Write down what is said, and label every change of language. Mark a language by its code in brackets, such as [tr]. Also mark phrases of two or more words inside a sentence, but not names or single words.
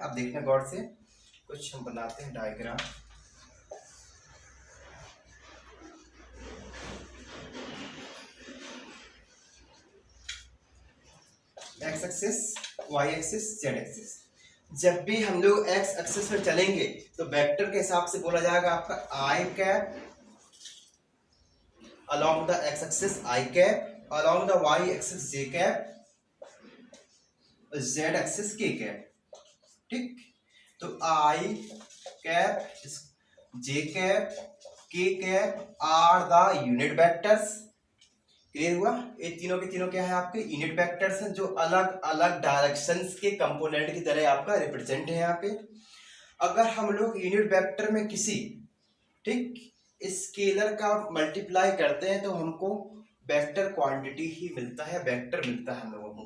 [hi] अब देखना गौर से, कुछ हम बनाते हैं डायग्राम। [en] x axis, y axis, z axis. [hi] जब भी हम लोग [en] x axis [hi] पर चलेंगे तो वेक्टर के हिसाब से बोला जाएगा आपका [en] I cap along the x axis I cap, along the y axis j cap, z axis k cap. [hi] ठीक, तो [en] I cap, j cap, k cap are the unit vectors. [hi] क्लियर हुआ? ये तीनों के तीनों क्या है? आपके [en] unit vectors [hi] हैं, जो अलग अलग डायरेक्शंस के कंपोनेंट की तरह आपका रिप्रेजेंट है यहाँ पे। अगर हम लोग [en] unit vector [hi] में किसी, ठीक, स्केलर का मल्टीप्लाई करते हैं तो हमको [en] vector quantity [hi] ही मिलता है, वेक्टर मिलता है हम लोगों को।